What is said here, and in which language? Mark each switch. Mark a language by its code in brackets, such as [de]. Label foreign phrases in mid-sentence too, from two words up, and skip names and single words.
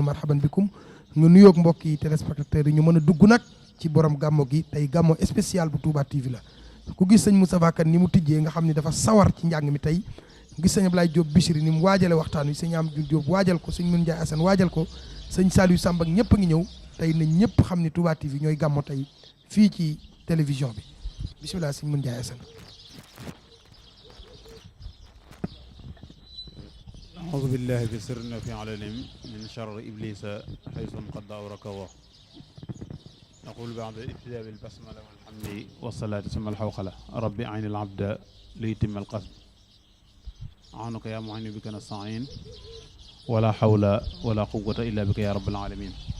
[ar] مرحبا بكم [wo] nga nuyoog mbokk yi téléspectateurs yi ñu mën a dugg nag ci borom gàmmo gi tey gàmmo spécial bu Touba TV la ku gis sëñ Moustapha Kane ni mu tijjee nga xam ni dafa sawar ci njàng mi tey gis sëñ Ablaye Diop Bichri ni mu waajale waxtaan wi sëñ Amadou Diop waajal ko sëñ Modou Ndiaye Assane waajal ko sëñ Saliou Samb ak ñëpp a ngi ñëw tey na ñëpp xam ni Touba TV ñooy gàmmo tey fii ci télévision bi bisimilah sëñ Modou Ndiaye Assane. [ar] أعوذ بالله في سر في علم من شر إبليس حيث قد أوركه نقول بعد الابتداء بالبسملة والحمد والصلاة ثم الحوقلة ربي أعين العبد ليتم القصد عنك يا معين بك نستعين ولا حول ولا قوة إلا بك يا رب العالمين